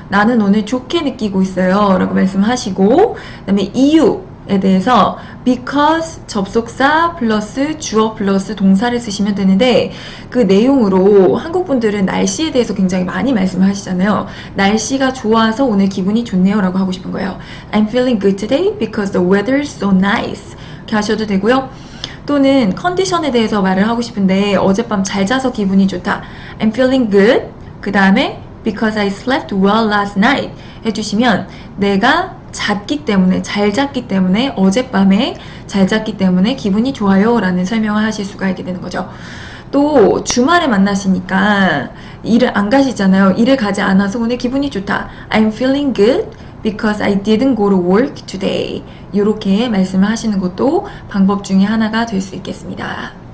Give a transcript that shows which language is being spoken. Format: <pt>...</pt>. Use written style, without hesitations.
<ko>나는 오늘 좋게 느끼고 있어요 라고 말씀하시고 그 다음에 이유에 대해서 because 접속사 플러스 주어 플러스 동사를 쓰시면 되는데 그 내용으로 한국 분들은 날씨에 대해서 굉장히 많이 말씀을 하시잖아요. 날씨가 좋아서 오늘 기분이 좋네요 라고 하고 싶은 거예요.</ko> <en>I'm feeling good today because the weather is so nice</en> <ko>이렇게 하셔도 되고요. 또는 컨디션에 대해서 말을 하고 싶은데 어젯밤 잘 자서 기분이 좋다.</ko> <en>I'm feeling good</en> <ko>그 다음에</ko> <en>because I slept well last night</en> <ko>해주시면 내가 잤기 때문에 잘 잤기 때문에 어젯밤에 잘 잤기 때문에 기분이 좋아요 라는 설명을 하실 수가 있게 되는 거죠. 또 주말에 만나시니까 일을 안 가시잖아요. 일을 가지 않아서 오늘 기분이 좋다.</ko> <en>I'm feeling good because I didn't go to work today.</en> <ko>이렇게 말씀을 하시는 것도 방법 중에 하나가 될 수 있겠습니다.</ko>